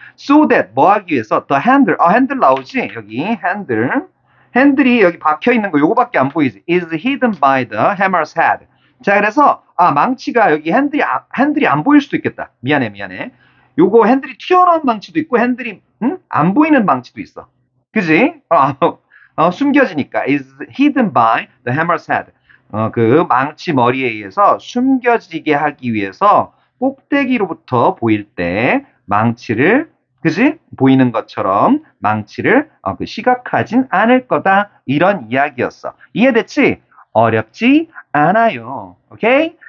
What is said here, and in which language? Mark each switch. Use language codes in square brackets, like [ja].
[en] So that [ko] 뭐 하기 위해서 [en] the handle [ko] 핸들 나오지 여기 핸들이 여기 박혀 있는 거 요거밖에 안 보이지 [en] is hidden by the hammer's head. [ko] 자 그래서 망치가 여기 핸들이 안 보일 수도 있겠다. 미안해. 요거 핸들이 튀어나온 망치도 있고 핸들이 안 보이는 망치도 있어. 그지? 숨겨지니까 [en] is hidden by the hammer's head. [ko] 그 망치 머리에 의해서 숨겨지게 하기 위해서 꼭대기로부터 보일 때 망치를 그지? 보이는 것처럼 망치를 그 시각하진 않을 거다. 이런 이야기였어. 이해됐지? 어렵지 않아요. 오케이?